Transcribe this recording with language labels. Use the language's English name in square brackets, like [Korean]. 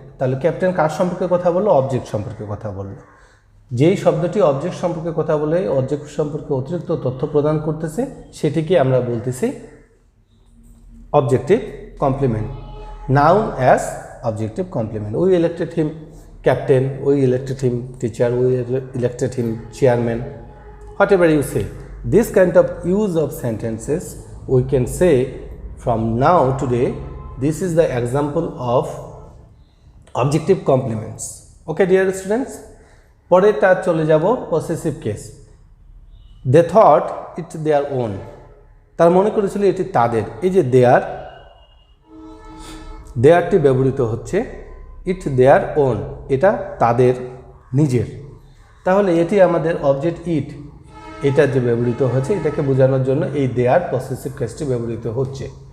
[Bangla] তাহলে ক্যাপ্টেন কার সম্পর্কে কথা বললো? অবজেক্ট সম্পর্কে কথা বললো। যেই শব্দটি অবজেক্ট সম্পর্কে কথা বলে অবজেক্ট সম্পর্কে অতিরিক্ত তথ্য প্রদান করতেছে সেটিকে আমরা বলতেছি objective complement. [English] Noun as objective complement. We elected him captain, we elected him teacher, we elected him chairman, whatever you say. This kind of use of sentences we can say from now today, this is the example of objective complements. Okay dear students, [Bangla] পরেরটা চলে যাব [English] Possessive case. They thought it their own. [Bangla] তার মনে করেছিল এটি তাদের। এই যে দেয়ারটি ব্যবহৃত হচ্ছে, [English] it their own, [Bangla] এটা তাদের নিজের। তাহলে এটি আমাদের অবজেক্ট ইট, এটা যে ব্যবহৃত হচ্ছে এটাকে বোঝানোর জন্য এই দেয়ার পসেসিভ কেসটি ব্যবহৃত হচ্ছে।